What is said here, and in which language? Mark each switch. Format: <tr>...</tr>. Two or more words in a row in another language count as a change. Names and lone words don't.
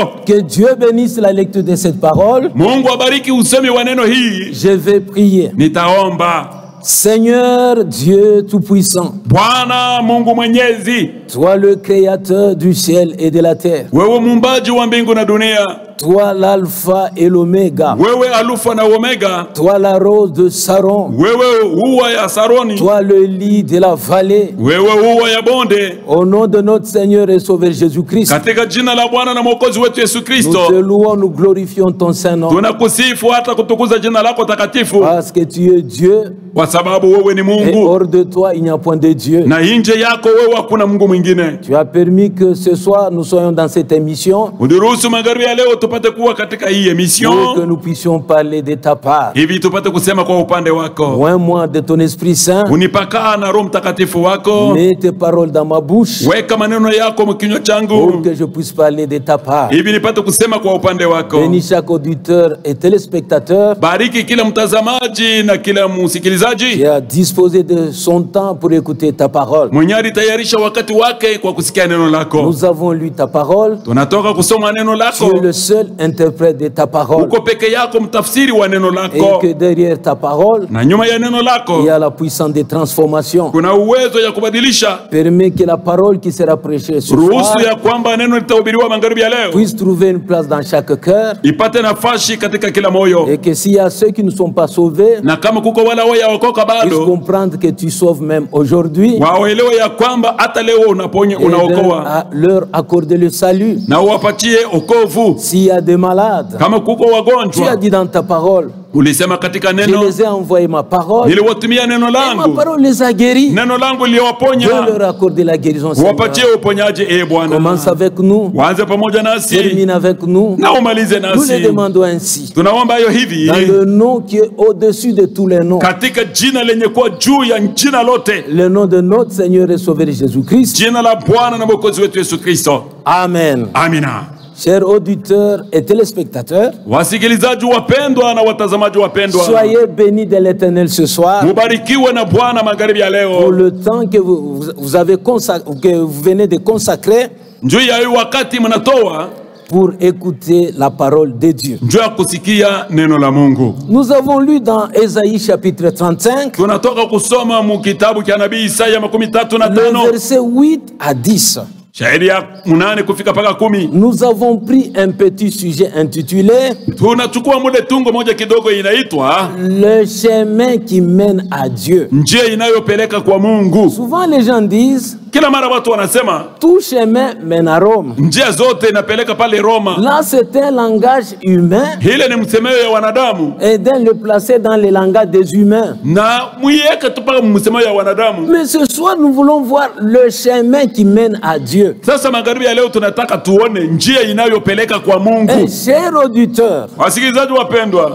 <fr>Que Dieu bénisse la lecture de cette parole.</fr> <sw>Mungu abariki usemi wa neno hii.</sw> <fr>Je vais prier.</fr> <sw>Nitaomba.</sw> <fr>Seigneur Dieu Tout-Puissant,</fr> <sw>Bwana Mungu Mwenyezi,</sw> <fr>toi le créateur du ciel et de la terre,</fr> <sw>wewe muumbaji wa mbingu na dunia,</sw> <fr>toi l'alpha et l'oméga,</fr> <sw>wewe Alfa na Omega,</sw> <fr>toi la rose de Saron,</fr> <sw>wewe ua ya Saroni,</sw> <fr>toi le lit de la vallée,</fr> <sw>wewe ua ya bonde.</sw> <fr>au nom de notre Seigneur et Sauveur Jésus-Christ,</fr> <sw>Katika jina la Bwana na Mwokozi wetu Yesu</sw> <fr>nous te</fr> <sw>Kristo,</sw> <fr>louons, nous glorifions ton Saint-Nom,</fr> <sw>tunakusifu hata kutukuza jina lako takatifu,</sw> <fr>parce que tu es Dieu</fr> <sw>kwa sababu wewe ni</sw> <fr>Et</fr> <sw>Mungu,</sw> <fr>hors de toi, il n'y a point de Dieu.</fr> <sw>na nje yako wewe hakuna Mungu mwingine.</sw> <fr>Tu as permis que ce soir, nous soyons dans cette émission</fr> <sw>Udiruhusu magharibi ya leo tupate kuwa katika hii</sw> <fr>et que</fr> <sw>emission,</sw> <fr>nous puissions parler de ta part.</fr> <sw>hivi tupate kusema kwa upande wako.</sw> <fr>Oins-moi de ton Esprit Saint.</fr> <sw>Unipakaa na Roho Mtakatifu wako,</sw> <fr>Mets tes paroles dans ma bouche</fr> <sw>weka maneno yako mkinywa</sw> <fr>pour</fr> <sw>changu,</sw> <fr>que je puisse parler de ta part.</fr> <sw>hivi nipate kusema kwa upande wako.</sw> <fr>Bénis chaque auditeur et téléspectateur</fr> <sw>Bariki kila mtazamaji na kila msikilizaji</sw> <fr>qui a disposé de son temps pour écouter ta parole.</fr> <sw>mwenye alitayarisha wakati wake kwa kusikia neno lako.</sw> <fr>Nous avons lu ta parole.</fr> <sw>Tunatoka kusoma neno</sw> <fr>Tu es</fr> <sw>lako,</sw> <fr>le seul interprète de ta parole.</fr> <sw>uko peke yako mtafsiri wa neno</sw> <fr>Et</fr> <sw>lako,</sw> <fr>que derrière ta parole,</fr> <sw>na nyuma ya neno</sw> <fr>il</fr> <sw>lako</sw> <fr>y a la puissance de transformation.</fr> <sw>kuna uwezo ya kubadilisha.</sw> <fr>Permets que la parole qui sera prêchée ce</fr> <sw>Ruhusu</sw> <fr>soir</fr> <sw>ya kwamba neno litahubiriwa magharibi ya leo</sw> <fr>puisse trouver une place dans chaque cœur.</fr> <sw>ipate nafasi katika kila moyo,</sw> <fr>Et que s'il y a ceux qui ne sont pas sauvés,</fr> <sw>na kama kuko wala wayaokoka</sw> <fr>puissent</fr> <sw>bado</sw> <fr>comprendre que tu sauves même aujourd'hui.</fr> <sw>waelewe ya kwamba hata leo unaponya,</sw> <fr>Et</fr> <sw>unaokoa</sw> <fr>leur accorder le salut.</fr> <sw>na uwapatie okovu.</sw> <fr>S'il y a des malades,</fr> <sw>Kama kuko</sw> <fr>tu as</fr> <sw>wagonjwa,</sw> <fr>dit dans ta parole,</fr> <sw>ulisema katika</sw> <fr>je</fr> <sw>neno,</sw> <fr>les ai envoyé ma parole,</fr> <sw>niliwatumia neno</sw> <fr>et ma</fr> <sw>langu,</sw> <fr>parole les a guéris.</fr> <sw>neno langu</sw> <fr>Dieu</fr> <sw>liliwaponya.</sw> <fr>leur accorder la guérison, Seigneur.</fr> <sw>Wapatie uponyaji, Bwana.</sw> <fr>Commence avec nous,</fr> <sw>Waanze pamoja nasi</sw> <fr>termine avec nous.</fr> <sw>na umalize</sw> <fr>Nous le</fr> <sw>nasi.</sw> <fr>demandons ainsi,</fr> <sw>Tunaomba hiyo hivi</sw> <fr>dans le nom qui est au-dessus de tous les noms,</fr> <sw>katika jina lenye kuwa juu ya jina lote,</sw> <fr>le nom de notre Seigneur et Sauveur Jésus-Christ.</fr> <sw>jina la Bwana na Mwokozi wetu Yesu Kristo.</sw> <fr>Amen.</fr> <sw>Amina.</sw> <fr>Chers auditeurs et téléspectateurs,</fr> <sw>Wasikilizaji wapendwa na watazamaji wapendwa,</sw> <fr>soyez bénis de l'Éternel ce soir</fr> <sw>mubarikiwe na Bwana magharibi ya</sw> <fr>pour</fr> <sw>leo,</sw> <fr>le temps que vous avez que vous venez de consacrer</fr> <sw>njoo ya hii wakati mnatoa</sw> <fr>pour écouter la parole de Dieu.</fr> <sw>njoo ya kusikia neno la Mungu.</sw> <fr>Nous avons lu dans Ésaïe chapitre 35,</fr> <sw>Tunatoka kusoma mu kitabu cha nabii Isaya</sw> <fr>le</fr> <sw>35</sw> <fr>verset 8 à 10.</fr> <sw>shairi ya 8 kufika mpaka 10.</sw> <fr>Nous avons pris un petit sujet intitulé</fr> <sw>Tunachukua muda tungo moja kidogo inaitwa</sw> <fr>Le chemin qui mène à Dieu.</fr> <sw>njia inayopeleka kwa Mungu.</sw> <fr>Souvent les gens disent</fr> <sw>Kila mara watu wanasema</sw> <fr>tout chemin mène à Rome.</fr> <sw>njia zote inapeleka pale Roma.</sw> <fr>Là, c'est un langage humain</fr> <sw>Ile ni msemeo ya wanadamu</sw> <fr>et de le placer dans le langage des humains.</fr> <sw>na muiweke tu paka msemeo ya wanadamu.</sw> <fr>Mais ce soir, nous voulons voir le chemin qui mène à Dieu.</fr> <sw>Sasa magharibi ya leo tunataka tuone njia inayopeleka kwa Mungu.</sw> <fr>Et chers auditeurs,</fr> <sw>Wasikilizaji wapendwa,</sw>